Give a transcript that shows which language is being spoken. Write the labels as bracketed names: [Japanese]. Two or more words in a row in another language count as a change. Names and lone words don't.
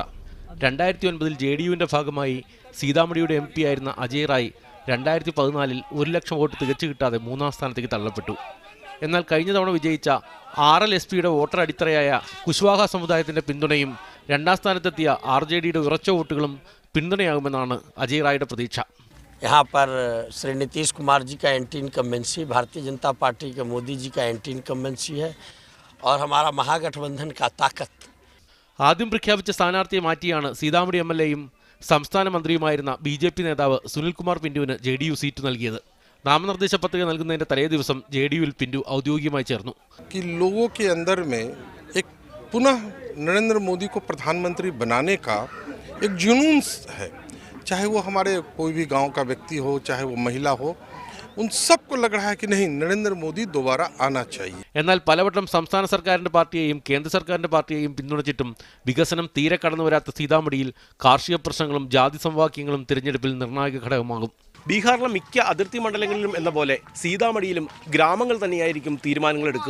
[Malayalam] 2009-ൽ ജെഡിയുവിൻ്റെ ഭാഗമായി സീതാമഢിയുടെ MP ആയിരുന്ന അജയ് റായ് 2014-ൽ 1 ലക്ഷം വോട്ട് തികച്ചു കിട്ടാതെ 3ാം സ്ഥാനത്തേക്ക് തള്ളപ്പെട്ടു. എന്നാൽ കഴിഞ്ഞ തവണ വിജയിച്ച ആർഎൽഎസ്പിയുടെ വോട്ടർ അടിത്തറയായ കുശ്വാഹ സമുദായത്തിന്റെ പിന്തുണയും 2ാം സ്ഥാനത്തെത്തിയ ആർജെഡിയുടെ ഉറച്ച വോട്ടുകളും പിന്തുണയാകുമെന്നാണ് അജയ് റായുടെ പ്രതീക്ഷ. [Hindi] यहाँ पर श्री नीतीश कुमार जी का [English] anti incumbency, [Hindi] भारतीय जनता पार्टी के मोदी जी का [English] anti incumbency [Hindi] है और हमारा महागठबंधन का ताकत. [Malayalam] ആദ്യം പ്രഖ്യാപിച്ച സ്ഥാനാർത്ഥിയെ മാറ്റിയാണ് സീതാമഢി MLAയും സംസ്ഥാന മന്ത്രിയുമായിരുന്ന BJP നേതാവ് സുനിൽകുമാർ പിന്റുവിന് JDU സീറ്റ് നൽകിയത്. നാമനിർദ്ദേശ പത്രിക നൽകുന്നതിന്റെ തലേ ദിവസം JDUവിൽ പിന്റു ഔദ്യോഗികമായി ചേർന്നു. [Hindi] लोगों के अंदर में एक पुनः नरेंद्र मोदी को प्रधानमंत्री बनाने का एक जुनून है, चाहे वो हमारे कोई भी गांव का व्यक्ति हो, चाहे वो महिला हो, उन सबको लग रहा है कि नहीं, नरेंद्र मोदी दोबारा आना चाहिए. [Malayalam] എന്നാൽ പലവട്ടം സംസ്ഥാന സർക്കാരിന്റെ പാർട്ടിയെയും കേന്ദ്ര സർക്കാരിന്റെ പാർട്ടിയെയും പിന്തുണച്ചിട്ടും വികസനം തീരെ കടന്നു വരാത്ത സീതാമഢിയിൽ കാർഷിക പ്രശ്നങ്ങളും ജാതി സമവാക്യങ്ങളും തിരഞ്ഞെടുപ്പിൽ നിർണായക ഘടകമാകും. ബീഹാറിലെ മിക്ക അതിർത്തി മണ്ഡലങ്ങളിലും എന്ന പോലെ സീതാമഢിയിലും ഗ്രാമങ്ങൾ തന്നെയായിരിക്കും തീരുമാനങ്ങൾ എടുക്കുക.